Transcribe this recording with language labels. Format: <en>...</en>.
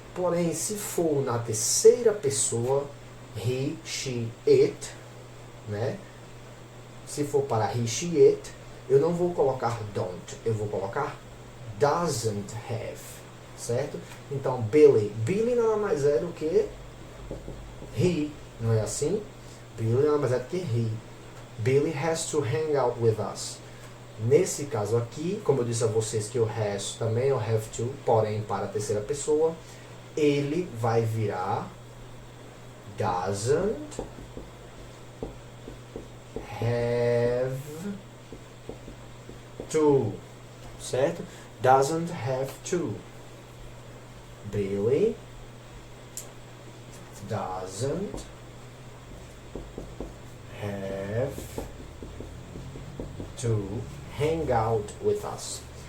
<pt>Porém, se for na terceira pessoa, he, she, it, né? Se for para he, she, it, eu não vou colocar don't, eu vou colocar doesn't have, certo? Então, Billy nada mais é do que he, não é assim? Billy nada mais é do que he.</pt> <en>Billy has to hang out with us.</en> <pt>Nesse caso aqui, como eu disse a vocês que o has também é o have to, porém para a terceira pessoa, ele vai virar doesn't have to, certo?</pt> <en>Doesn't have to. Billy doesn't have to hang out with us.</en>